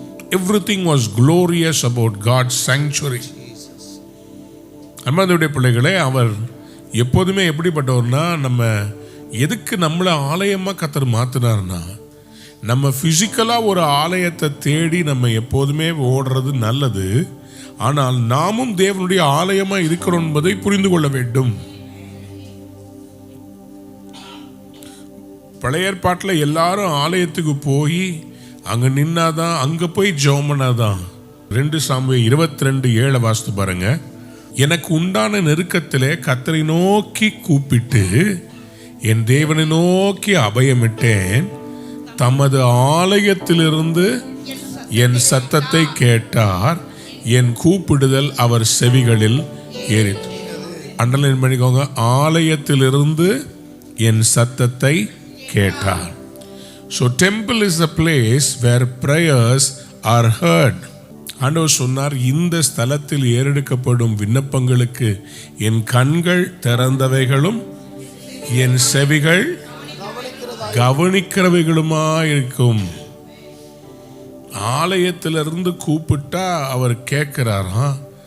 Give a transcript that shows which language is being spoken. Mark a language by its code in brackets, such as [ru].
[en] Everything was glorious about God's sanctuary. [ta] அம்மாவுடைய பிள்ளைகளே, அவர் எப்போதுமே எப்படிப்பட்டவர்னா, நம்ம எதுக்கு நம்மளை ஆலயமா கர்த்தர் மாத்தினார்னா, நம்ம பிசிக்கலா ஒரு ஆலயத்தை தேடி நம்ம எப்போதுமே ஓடுறது நல்லது. ஆனால் நாமும் தேவனுடைய ஆலயமா இருக்கிறோம் என்பதை புரிந்து கொள்ள வேண்டும். பழைய ஏற்பாட்டில் எல்லாரும் ஆலயத்துக்கு போய் அங்க நின்னாதான், அங்க போய் ஜெபம் பண்ணாதான். 2 சாமுவேல் 22:7 வாசித்து பாருங்க. எனக்கு உண்டான நெருக்கத்திலே கர்த்தரை நோக்கி கூப்பிட்டு என் தேவனை நோக்கி அபயமிட்டேன். தமது ஆலயத்திலிருந்து என் சத்தத்தை கேட்டார். என் கூப்பிடுதல் அவர் செவிகளில் ஏறிற்று. அண்டர்லைன் பண்ணிக்கோங்க, ஆலயத்திலிருந்து என் சத்தத்தை கேட்டார். [en] So temple is the place where prayers are heard. [ta] ஆண்டவர் சொன்னார், இந்த ஸ்தலத்தில் ஏறெடுக்கப்படும் விண்ணப்பங்களுக்கு என் கண்கள் திறந்தவைகளும் என் செவிகள் கவனிக்கிறவைகளுமா இருக்கும். ஆலயத்திலிருந்து கூப்பிட்டா அவர் கேட்கிறாரா?